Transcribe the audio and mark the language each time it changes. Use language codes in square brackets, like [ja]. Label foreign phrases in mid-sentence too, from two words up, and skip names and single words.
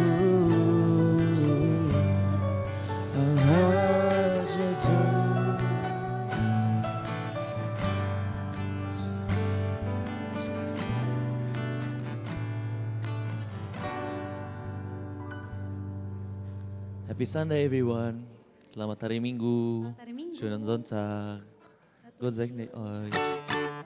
[en] Our hearts adore. Happy Sunday everyone. [id] Selamat hari Minggu. Selamat hari Minggu. [de] Schönen Sonntag. God segne euch.